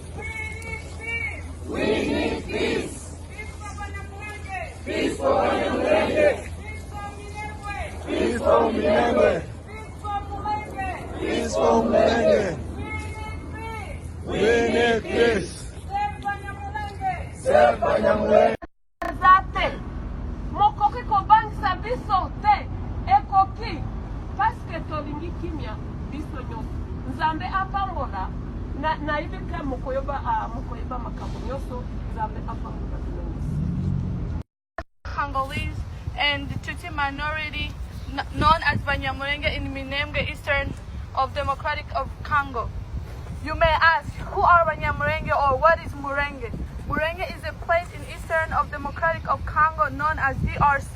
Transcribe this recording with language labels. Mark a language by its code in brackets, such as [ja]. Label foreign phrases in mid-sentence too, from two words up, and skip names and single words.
[en] We need peace. Peace for Banyamulenge. Peace for Minembwe. Peace for Mulenge. We need peace. Save Banyamulenge. [ln] Mokoki kobangisa biso te ekoki [fr] parce que [ln] tolingi kimia biso nyonso nzambe apambola na ibika mokoyoba makambo nyonso nzambe apambola. [en] Congolese and the Tutsi minority known as Banyamulenge in Minembwe, Eastern of Democratic of Congo. You may ask, who are Banyamulenge or what is Murenge? Murenge is a place in Eastern of Democratic of Congo known as DRC.